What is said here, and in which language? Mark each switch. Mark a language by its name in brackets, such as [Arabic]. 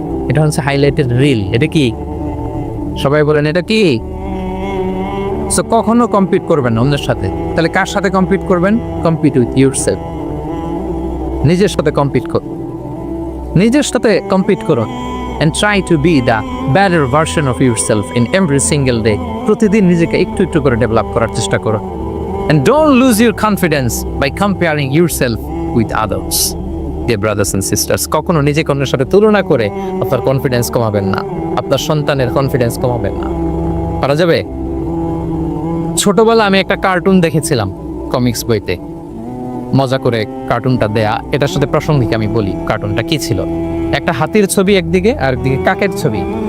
[Bangla] এটা হচ্ছে highlighted reel. এটা কি? সবাই বলেন এটা কি? সো কখনো কম্পিট করবেন না অন্যের সাথে। তাহলে কার সাথে কম্পিট করবেন? [English] Compete with yourself. [Bangla] নিজের সাথে কম্পিট করুন, নিজের সাথে কম্পিট করুন। [English] And try to be the better version of yourself in every single day. [Bangla] প্রতিদিন নিজেকে একটু একটু করে ডেভেলপ করার চেষ্টা করো। [English] And don't lose your confidence by comparing yourself with others. Dear brothers and sisters, [Bangla] কখনো নিজেকে অন্যের সাথে তুলনা করে আপনার কনফিডেন্স কমাবেন না, আপনার সন্তানের কনফিডেন্স কমাবেন না। পারা যাবে? ছোটবেলা আমি একটা কার্টুন দেখেছিলাম কমিক্স বইতে, মজা করে কার্টুনটা দেয়া। এটার সাথে প্রাসঙ্গিক আমি বলি কার্টুনটা কি ছিল। একটা হাতির ছবি একদিকে, আর একদিকে কাকের ছবি।